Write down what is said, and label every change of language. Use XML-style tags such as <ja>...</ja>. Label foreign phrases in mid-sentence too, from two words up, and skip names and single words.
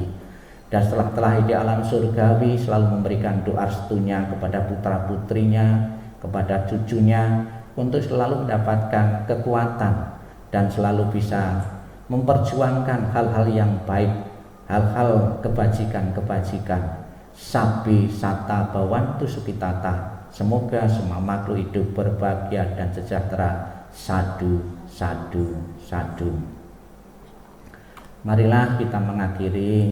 <id>Dan setelah terlahir di alam surgawi selalu memberikan doa restunya kepada putra-putrinya, kepada cucunya, untuk selalu mendapatkan kekuatan dan selalu bisa memperjuangkan hal-hal yang baik, hal-hal kebajikan-kebajikan.</id> <pi>Sabi sata bawantu sukitata.</pi> <id>Semoga semua makhluk hidup berbahagia dan sejahtera.</id> <pi>Sadu, sadu, sadu.</pi> <id>Marilah kita mengakhiri</id>